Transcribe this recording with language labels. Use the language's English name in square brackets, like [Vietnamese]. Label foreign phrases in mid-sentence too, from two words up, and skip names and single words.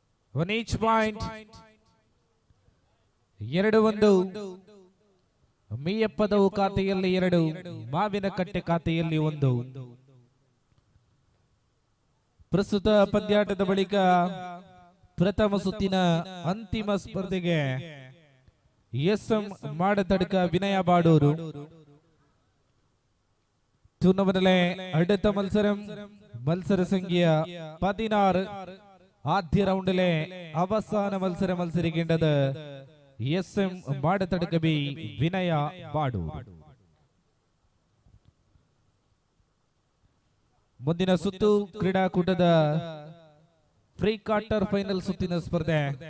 [English] 1 each point. 2-1. [Kannada] ಮೀಯಪ್ಪದವು ಖಾತೆಯಲ್ಲಿ 2, ಮಾವಿನಕಟ್ಟೆ ಖಾತೆಯಲ್ಲಿ 1. ಪ್ರಸ್ತುತ ಪಂದ್ಯಾಟದ ಬಳಿಕ ಪ್ರಥಮ ಸುತ್ತಿನ ಅಂತಿಮ ಸ್ಪರ್ಧೆಗೆ ಎಸ್ಎಂ ಮಾಡತಡ್ಕ ವಿನಯ ಬಾಡೂರು [Malayalam] ടൂർണമെന്റിലെ അടുത്ത മത്സരസംഖ്യ 16. ആദ്യ റൗണ്ടിലെ അവസാന മത്സരം മത്സരിക്കേണ്ടത് എസ്എം മാടത്തടുക്ക ബി വിനയ ബാഡൂർ. [Kannada] ಮುಂದಿನ ಸುತ್ತು ಕ್ರೀಡಾಕೂಟದ [English] pre quarter final [Kannada] ಸುತ್ತಿನ ಸ್ಪರ್ಧೆ